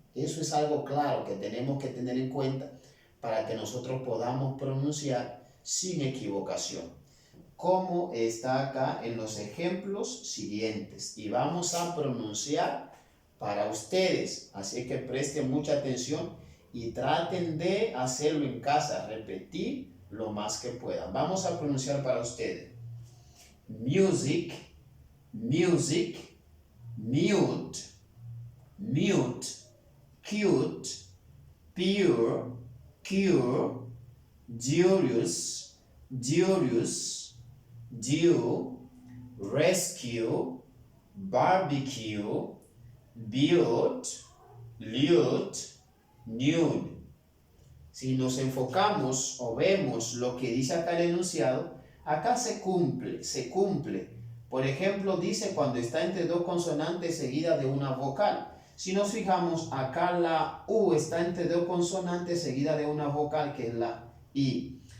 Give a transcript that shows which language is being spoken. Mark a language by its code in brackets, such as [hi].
[es] Eso es algo claro que tenemos que tener en cuenta para que nosotros podamos pronunciar sin equivocación, como está acá en los ejemplos siguientes. Y vamos a pronunciar para ustedes, así que presten mucha atención y traten de hacerlo en casa, repetir lo más que puedan. Vamos a pronunciar para ustedes. [en] Music, music, mute, mute, cute, pure, cure, Julius, Julius, due, rescue, barbecue, build, lute, nude. [es] Si nos enfocamos o vemos lo que dice acá el enunciado, acá se cumple, se cumple. Por ejemplo, dice cuando está entre dos consonantes seguidas de una vocal. Si nos fijamos, acá la U está entre dos consonantes seguidas de una vocal, que es la I.